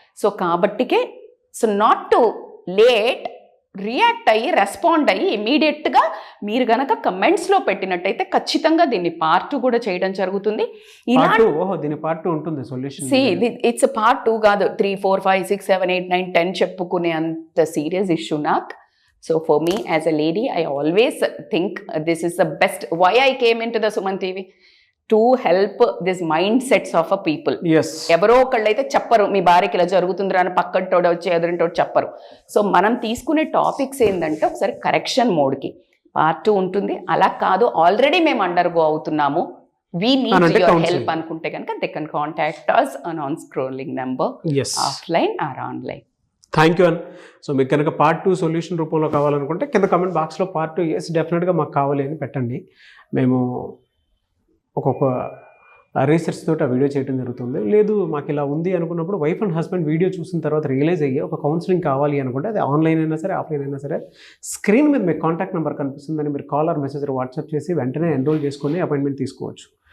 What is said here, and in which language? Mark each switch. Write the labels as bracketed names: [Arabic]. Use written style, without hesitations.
[Telugu] So కాబట్టికే [English] so not too late, [Telugu] react అయ్యి respond అయ్యి ఇమీడియట్గా మీరు కనుక కమెంట్స్లో పెట్టినట్టయితే ఖచ్చితంగా దీన్ని పార్ట్ 2 కూడా చేయడం జరుగుతుంది. దీని పార్ట్ 2 ఉంటుంది సొల్యూషన్. ఇట్స్ పార్ట్ 2 కాదు, 3, 4, 5, 6, 7, 8, 9, 10 చెప్పుకునే అంత సీరియస్ ఇష్యూ నాకు. [English] So for me as a lady, I always think this is the best. Why I came into the Suman TV? To help this mindsets of a people. Yes. [Telugu] ఎవరో ఒకళ్ళైతే చెప్పరు మీ భార్యకి ఇలా జరుగుతుందిరా అని, పక్కటోడు వచ్చి ఎదురింటోడు చెప్పరు. సో మనం తీసుకునే టాపిక్స్ ఏంటంటే ఒకసారి కరెక్షన్ మోడ్కి పార్ట్ 2 ఉంటుంది. అలా కాదు ఆల్రెడీ మేము అండర్గో అవుతున్నాము, [English] we need your help [Telugu] అనుకుంటే కనుక [English] they can contact us on scrolling number, offline or online. Thank you. [Telugu] So మీకు కనుక పార్ట్ 2 సొల్యూషన్ రూపంలో కావాలనుకుంటే కింద కమెంట్ బాక్స్లో పార్ట్ 2 ఎస్ డెఫినెట్గా మాకు కావాలి అని పెట్టండి. మేము ఒక్కొక్క రీసెర్చ్ తోటి ఆ వీడియో చేయడం జరుగుతుంది. లేదు మాకు ఇలా ఉంది అనుకున్నప్పుడు వైఫ్ అండ్ హస్బెండ్ వీడియో చూసిన తర్వాత రియలైజ్ అయ్యి ఒక కౌన్సిలింగ్ కావాలి అనుకుంటే అది ఆన్లైన్ అయినా సరే ఆఫ్లైన్ అయినా సరే స్క్రీన్ మీద మీకు కాంటాక్ట్ నెంబర్ కనిపిస్తుందని మీరు కాల్ ఆర్ మెసేజ్ వాట్సాప్ చేసి వెంటనే ఎన్రోల్ చేసుకొని అపాయింట్మెంట్ తీసుకోవచ్చు.